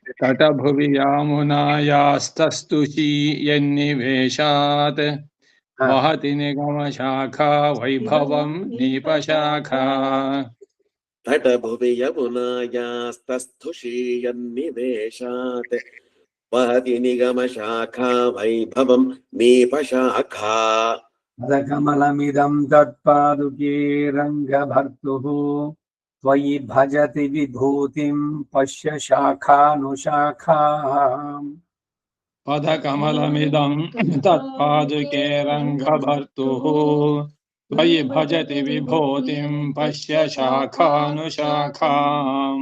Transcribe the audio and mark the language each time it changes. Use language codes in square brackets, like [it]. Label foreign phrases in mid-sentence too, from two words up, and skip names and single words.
[sa] ತಟ ಭುವಿ ಯಮುನಾಯಾಸ್ತಸ್ತುಷೀಯನ್ನಿವೇಶಾತ್ ವಹತಿ ನಿಗಮ ಶಾಖಾ ವೈಭವಂ ದೀಪಶಾಖಾ. ತಟ ಭುವಿ ಯಮುನಾಯಾಸ್ತಸ್ಥುಷೀಯನ್ನಿವೇಶಾತ್ ವಹತಿ ನಿಗಮ ಶಾಖಾ ವೈಭವಂ ದೀಪಶಾಖಾ. ಪದಕಮಲಮಿದಂ ತತ್ಪಾದುಕೆ ರಂಗಭರ್ತುಃ ತ್ವಯಿ ಭಜತಿ ವಿಭೂತಿಂ ಪಶ್ಯ ಶಾಖಾನುಶಾಖಾಂ. ಪದಕಮಲಮಿದಂ ತತ್ಪಾದುಕೆ ರಂಗಭರ್ತುಃ ತ್ವಯಿ ಭಜತಿ ವಿಭೂತಿಂ ಪಶ್ಯ ಶಾಖಾನುಶಾಖಾಂ.